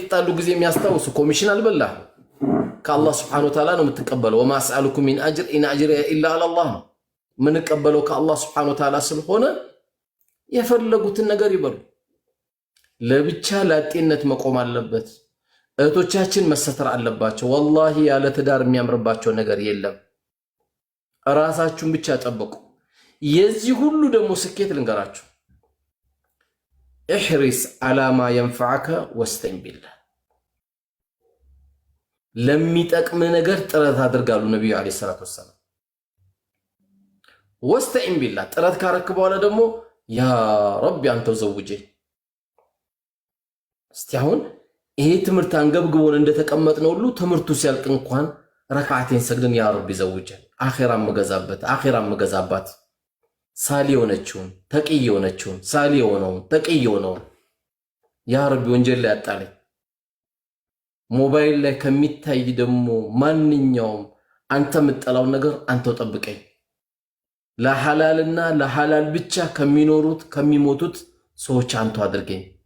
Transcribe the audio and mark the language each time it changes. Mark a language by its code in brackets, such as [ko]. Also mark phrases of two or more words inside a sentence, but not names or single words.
[am] የተጣሉ ጊዜ የሚያስታውሱ ኮሚሽን አልበላህ ከአላህ [ar] سبحانه وتعالى [am] ነው የምትቀበለው። [ar] وما أسألكم من أجر إن أجري إلا الله [am] ነው የምንቀበለው ከአላህ [ar] سبحانه وتعالى [am] ስለሆነ የፈለጉትን ነገር ይበሉ። ለብቻ ላጤነት መቆም አለበት። እህቶቻችን መሰተር አለባቸው። ወላሂ ያለ ትዳር የሚያምርባቸው ነገር የለም። ራሳችሁን ብቻ ጠብቁ። የዚህ ሁሉ ደግሞ ስኬት ልንገራችሁ፣ [ar] احرص على ما ينفعك واستعن بالله። [am] ለሚጠቅም ነገር ጥረት አድርጋሉ ነብዩ [ar] عليه الصلاة والسلام። واستعن بالله [am] ጥረት ካረክ በኋላ ደግሞ [ar] يا ربي [am] አንተው ዘውጄ። እስቲ አሁን ይሄ ትምህርት አንገብግቦን እንደተቀመጥነው ሁሉ ትምህርቱ ሲያልቅ እንኳን ረካዓቴን ሰግደን [ar] يا ربي زوجني [am] አኺራ መገዛባት ሳሊ የሆነችውን ተቂይ የሆነችውን ሳሊ የሆነውን ተቂይ የሆነውን [ar] يا ربي [am] ወንጀል ላይ አጣለኝ። ሞባይል ላይ ከሚታይ ደግሞ ማንኛውም አንተ የምጠላው ነገር አንተው ጠብቀኝ። ለሐላልና ለሐላል ብቻ ከሚኖሩት ከሚሞቱት ሰዎች አንተው አድርገኝ